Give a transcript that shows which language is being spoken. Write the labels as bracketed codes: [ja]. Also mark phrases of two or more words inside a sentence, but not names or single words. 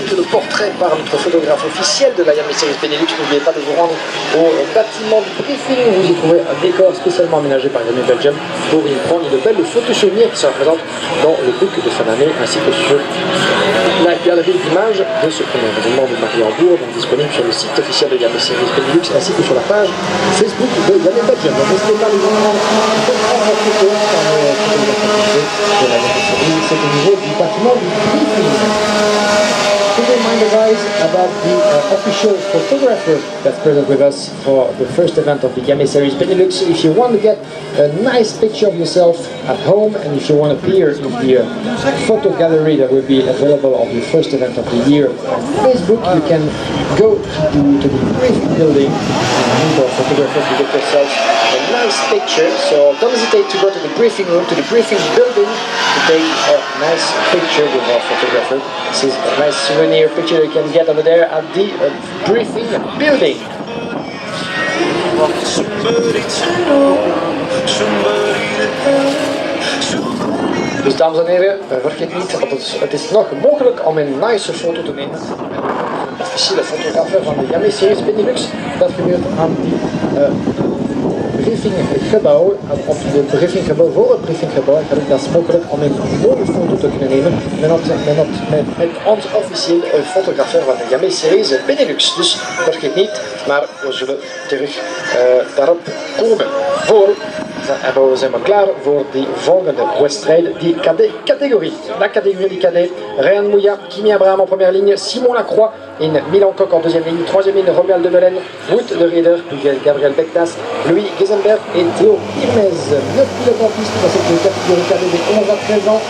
[fr] tirer le portrait par notre photographe officiel de la Yamaha Series Benelux, n'oubliez pas de vous rendre au bâtiment du briefing où vous y trouverez un décor spécialement aménagé par Yamaha Belgium pour y prendre une belle photo souvenir qui sera présente dans le book de fin d'année ainsi que sur la galerie d'images de ce premier événement de Mariembourg, donc disponible sur le site officiel de Yamaha Series Benelux ainsi que sur la page Facebook de Yamaha Belgium. Donc n'hésitez pas à vous rendre en photo de la Yamaha Series, c'est au niveau du bâtiment du briefing. [en] To remind you guys about the official photographer that's present with us for the first event of the Yamaha Series Benelux. If you want to get a nice picture of yourself at home and if you want to appear in the photo gallery that will be available of the first event of the year on Facebook, you can go to the briefing building and for photographers to get yourself a nice picture. So don't hesitate to go to the briefing room, to the briefing building to take a nice picture with our photographer. This is a nice souvenir picture you can get over there at the briefing building. [nl] Dus dames en heren, vergeet niet, want het is nog mogelijk om een nice foto te nemen. Een officiële fotograaf van de Yamaha Series Benelux. Dat gebeurt aan die briefinggebouw, op het briefinggebouw, voor het briefinggebouw, dat is mogelijk om een mooie foto te kunnen nemen met ons officieel fotograaf van de Yamaha Series Benelux. Dus vergeet niet, maar we zullen terug daarop komen. We zijn maar klaar voor die volgende wedstrijd, die cadet-catégorie. [fr] La catégorie des cadets, Ryan Mouya, Kimi Abraham en première ligne, Simon Lacroix et Milan Koch en deuxième ligne, troisième ligne, Romuald de Belen, Wout de Rieder, puis Gabriel Bektas, Louis Gesenberg et Théo Irmez. 9 pilotes en piste dans cette catégorie cadet des 11 à 13 ans.